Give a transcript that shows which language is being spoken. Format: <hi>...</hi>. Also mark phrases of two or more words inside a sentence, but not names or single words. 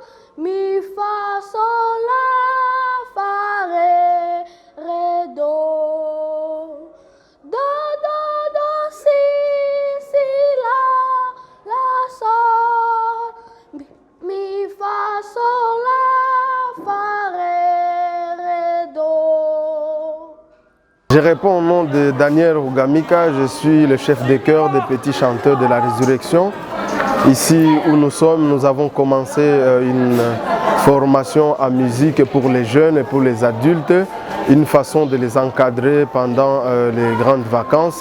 <fr>Mi, fa, sol, la, fa, ré, do. Do, si, la, sol. Mi, fa, sol, la, fa, ré, do. Je réponds au nom de Daniel Rugamika, je suis le chef de chœur des petits chanteurs de la résurrection. Ici où nous sommes, nous avons commencé une formation en musique pour les jeunes et pour les adultes, une façon de les encadrer pendant les grandes vacances.</fr>